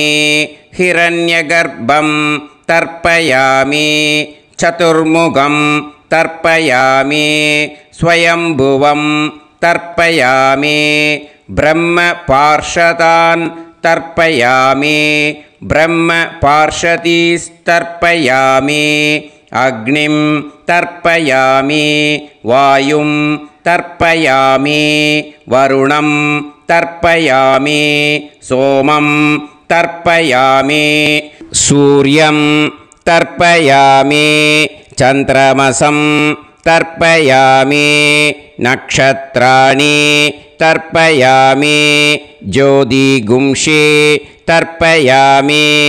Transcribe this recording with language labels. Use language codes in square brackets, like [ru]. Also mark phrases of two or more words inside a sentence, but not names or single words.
[sa] हिरण्यगर्भं तर्पयामि चतुर्मुखं तर्पयामि स्वयम्भुवं तर्पयामि ब्रह्म पार्षदान् तर्पयामि ब्रह्म पार्षदीस्तर्पयामि अग्निं तर्पयामि वायुं तर्पयामि वरुणं तर्पयामि सोमं तर्पयामि सूर्यं तर्पयामि चन्द्रमसं तर्पयामि नक्षत्राणि तर्पयामि ज्योतिगुंषि तर्पयामि